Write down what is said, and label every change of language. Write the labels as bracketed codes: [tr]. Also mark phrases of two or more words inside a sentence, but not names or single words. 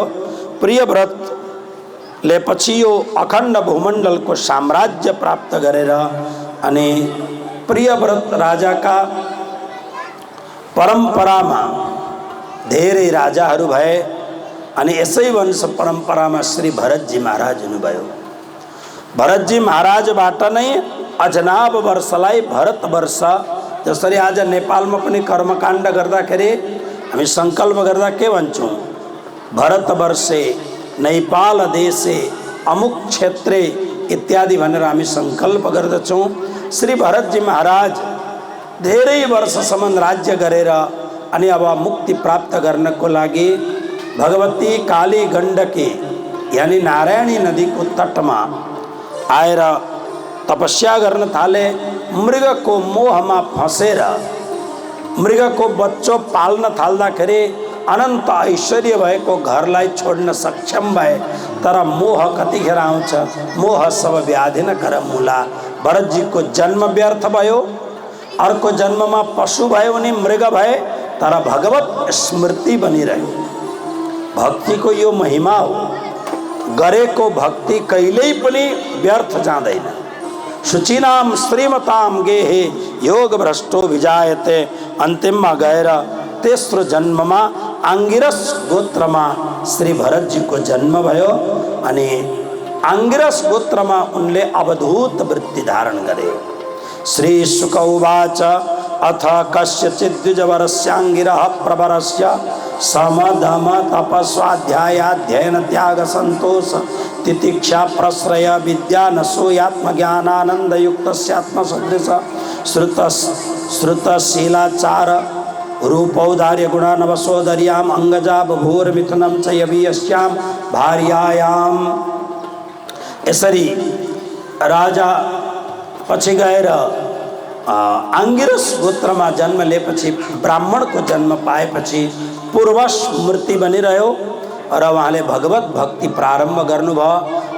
[ne] प्रियव्रतले पछि यो अखण्ड भूमण्डलको साम्राज्य प्राप्त गरेर अनि प्रियव्रत राजाका परम्परामा धेरै राजाहरू भए अनि यसै वंश परम्परामा श्री भरतजी महाराज हुनुभयो। भरतजी महाराजबाट नै अजनाब वर्षलाई भरत वर्ष, जसरी आज नेपालमा पनि कर्मकाण्ड गर्दाखेरि हामी सङ्कल्प गर्दा के भन्छौँ, [sa] भरत वर्षे नेपाल देशे अमुक क्षेत्रे [ne] इत्यादि भनेर हामी सङ्कल्प गर्दछौँ। श्री भरतजी महाराज धेरै वर्षसम्म राज्य गरेर अनि अब मुक्ति प्राप्त गर्नको लागि भगवती काली गण्डकी यानी नारायणी नदीको तटमा आएर तपस्या गर्न थाले। मृगको मोहमा फसेर मृगको बच्चो पाल्न थाल्दाखेरि अनन्त ऐश्वर्य भएको घरलाई छोड्न सक्षम भए, तर मोह कतिखेर आउँछ, [awa] मोह सब व्याधि न कर मूला। [ne] भरतजीको जन्म व्यर्थ भयो, अर्को जन्ममा पशु भयो उनी मृग भए, तर भगवत स्मृति बनिरह्यो। भक्तिको यो महिमा हो, गरेको भक्ति कहिल्यै पनि व्यर्थ जाँदैन। [sa] शुचिनाम श्रीमताम गेहे योग भ्रष्टो विजायते। [ne] अन्तिममा गएर तेस्रो जन्ममा आङ्गिरस गोत्रमा श्री भरतजीको जन्म भयो अनि आङ्गिरस गोत्रमा उनले अवधूत वृत्ति धारण गरे। [sa] श्री शुक उवाच अथ कस्यचित् द्विजवरस्याङ्गिरः प्रवरस्य समदम तपस्वाध्यायाध्ययन त्याग संतोष तितिक्षा प्रश्रय विद्या नशोयात्मज्ञानानंद युक्तस्यात्मसदृश श्रुतशीलाचार रूपौदार्य गुणानवसोदर्याम अंगजा बभूर मिथुनम च यवीयस्याम भार्यायाम। [ne] यसरी राजा पछि गएर आङ्गिरस गोत्रमा जन्म लिएपछि ब्राह्मणको जन्म पाएपछि पूर्व स्मृति बनिरह्यो र उहाँले भगवत भक्ति प्रारम्भ गर्नुभयो।